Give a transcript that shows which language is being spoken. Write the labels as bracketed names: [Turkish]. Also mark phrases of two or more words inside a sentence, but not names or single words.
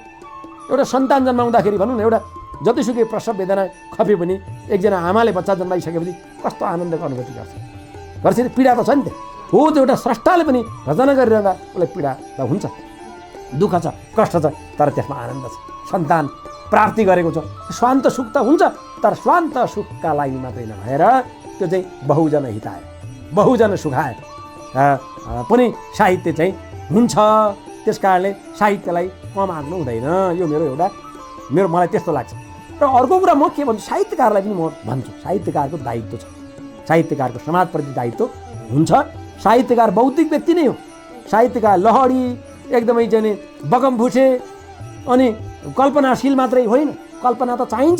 [Nepali] एउटा सन्तान जन्माउँदाखेरि भनौँ न, एउटा जतिसुकै प्रसव वेदना खपे पनि एकजना आमाले बच्चा जन्माइसकेपछि कस्तो आनन्दको अनुभूति गर्छ नि, पीडा त छ नि त। हो, त्यो एउटा स्रष्टाले पनि रचना गरिरहँदा उसलाई पीडा त हुन्छ, दुःख छ, कष्ट छ, तर त्यसमा आनन्द छ, सन्तान प्राप्ति गरेको छ। स्वान्त सुख त हुन्छ, तर स्वान्त सुखका लागि मात्रै नभएर त्यो चाहिँ [Sanskrit] बहुजन हिताय, बहुजन सुखाय [Nepali] पनि साहित्य चाहिँ हुन्छ। त्यस कारणले साहित्यलाई कम आँक्नु हुँदैन। यो मलाई त्यस्तो लाग्छ। र अर्को कुरा म के भन्छु, साहित्यकारलाई पनि म भन्छु, साहित्यकारको दायित्व छ, साहित्यकारको समाजप्रति दायित्व हुन्छ। साहित्यकार बौद्धिक व्यक्ति नै हो। साहित्यकार लहडी एकदमै चाहिँ बगमभुसे अनि कल्पनाशील मात्रै होइन, कल्पना त चाहिन्छ।